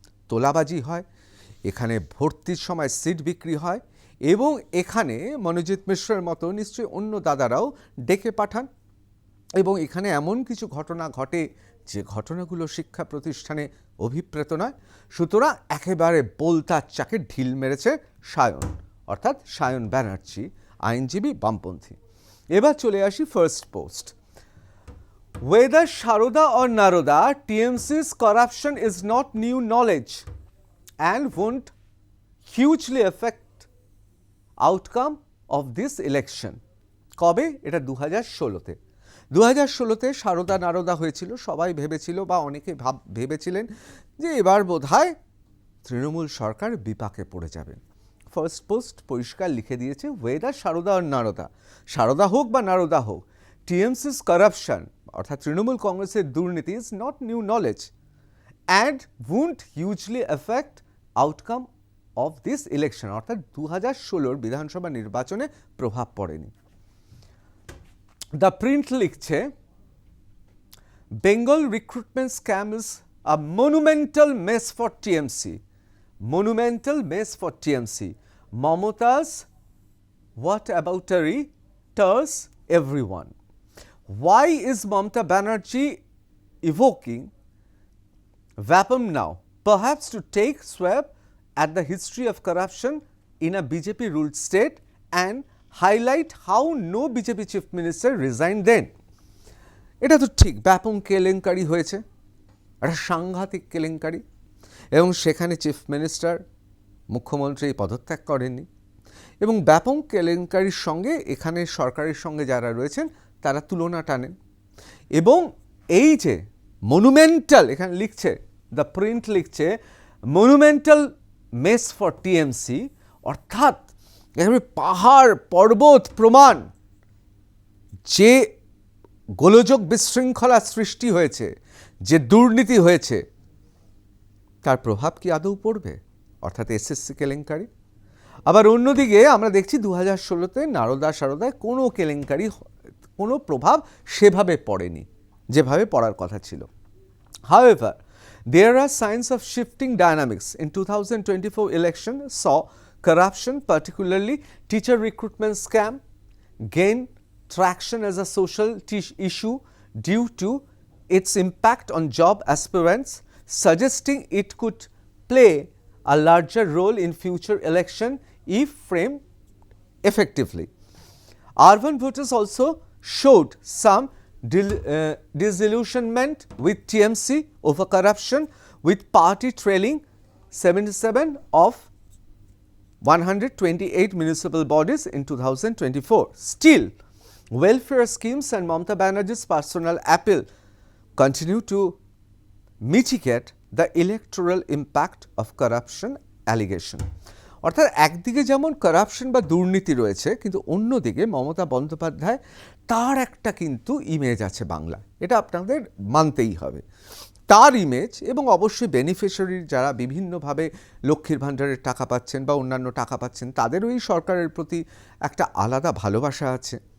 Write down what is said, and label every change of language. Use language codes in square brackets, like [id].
[bn] তোলাবাজি হয়, এখানে ভর্তির সময় সিট বিক্রি হয়, এবং এখানে মনোজিৎ মিশ্রের মতো নিশ্চয়ই অন্য দাদারাও ডেকে পাঠান, এবং এখানে এমন কিছু ঘটনা ঘটে যে ঘটনাগুলো শিক্ষা প্রতিষ্ঠানে অভিপ্রেত নয়। সুতরাং একেবারে বোলতার চাকে ঢিল মেরেছে সায়ন, অর্থাৎ সায়ন ব্যানার্জি, আইনজীবী, বামপন্থী। এবার চলে আসি first post. [en] Whether Sharoda or Naroda, TMC's corruption is not new knowledge and won't hugely affect outcome of this election. [bn] কবে? এটা 2016-তে। 2016-তে সারদা নারদা হয়েছিল, সবাই ভেবেছিল বা অনেকে ভেবেছিলেন যে এবার বোধহয় তৃণমূল সরকার বিপাকে পড়ে যাবে। ফার্স্ট পোস্ট পরিষ্কার লিখে দিয়েছে, ওয়েদার সারদা আর নারদা, সারদা হোক বা নারদা হোক, টিএমসিস কারাপশন অর্থাৎ তৃণমূল কংগ্রেসের দুর্নীতি is not new knowledge and won't hugely effect outcome of this election, অর্থাৎ 2016 বিধানসভা নির্বাচনে প্রভাব পড়েনি। দ্য প্রিন্ট লিখছে, Bengal recruitment scam is a monumental mace for TMC. [en] Monumental mess for TMC. Mamata's whataboutery stirs everyone. Why is Mamata Banerjee evoking Vapam now? Perhaps to take swab at the history of corruption in a BJP-ruled state and highlight how no BJP chief minister resigned then. [bn] এটা তো ঠিক, ব্যাপম কেলেঙ্কারি হয়েছে, একটা সাংঘাতিক কেলেঙ্কারি, এবং সেখানে চিফ মিনিস্টার, মুখ্যমন্ত্রী পদত্যাগ করেননি, এবং ব্যাপক কেলেঙ্কারির সঙ্গে এখানে সরকারের সঙ্গে যারা রয়েছেন তারা তুলনা টানেন। এবং এই যে মনুমেন্টাল, এখানে লিখছে, দ্য প্রিন্ট লিখছে, মনুমেন্টাল মেস ফর টিএমসি, অর্থাৎ এখানে পাহাড় পর্বত প্রমাণ যে গোলযোগ বিশৃঙ্খলা সৃষ্টি হয়েছে, যে দুর্নীতি হয়েছে, তার প্রভাব কি আদৌ পড়বে, অর্থাৎ এসএসসি কেলেঙ্কারি। আবার অন্যদিকে আমরা দেখছি 2016-তে নারদা সারদায় কোনো কেলেঙ্কারি, কোনো প্রভাব সেভাবে পড়েনি যেভাবে পড়ার কথা ছিল। [en] However, there are signs of shifting dynamics. In 2024 election saw corruption, particularly teacher recruitment scam, gain traction as a social issue due to its impact on job aspirants, suggesting it could play a larger role in future election if framed effectively. Urban voters also showed some disillusionment with TMC over corruption, with party trailing 77 of 128 municipal bodies in 2024. Still, welfare schemes and Mamata Banerjee's personal appeal continue to mitigate the electoral impact of corruption allegation. [bn] অর্থাৎ একদিকে যেমন corruption বা দুর্নীতি রয়েছে, কিন্তু অন্যদিকে মমতা বন্দ্যোপাধ্যায় তার একটা কিন্তু ইমেজ আছে বাংলা, এটা আপনাদের মানতেই হবে। তার ইমেজ এবং অবশ্যই বেনিফিশিয়ারি যারা বিভিন্নভাবে লক্ষ্মীর ভাণ্ডারের টাকা পাচ্ছেন বা অন্যান্য টাকা পাচ্ছেন, তাদেরও এই সরকারের প্রতি একটা আলাদা ভালোবাসা আছে,